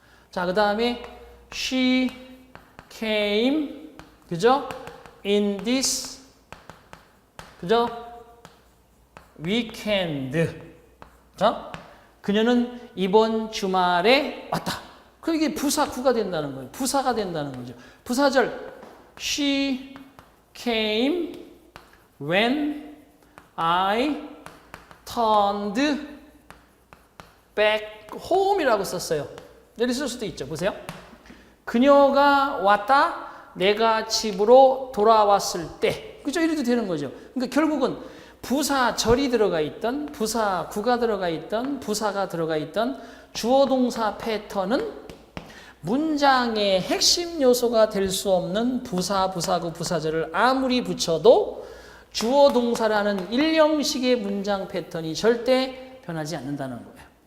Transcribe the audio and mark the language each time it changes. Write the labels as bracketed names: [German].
[Korean] 자, 그 다음에 [English] She came. [Korean] 그죠? [English] In this. [Korean] 그죠? [English] weekend. [Korean] 자, 그녀는 이번 주말에 왔다. 그럼 이게 부사구가 된다는 거예요. 부사가 된다는 거죠. 부사절. [English] She came when I turned back home [Korean] 이라고 썼어요. 이렇게 쓸 수도 있죠. 보세요. 그녀가 왔다. 내가 집으로 돌아왔을 때. 그죠? 이래도 되는 거죠. 그러니까 결국은 부사절이 들어가 있던, 부사구가 들어가 있던, 부사가 들어가 있던 주어 동사 패턴은 문장의 핵심 요소가 될 수 없는 부사, 부사구, 부사절을 아무리 붙여도 주어 동사라는 일형식의 문장 패턴이 절대 변하지 않는다는 거예요.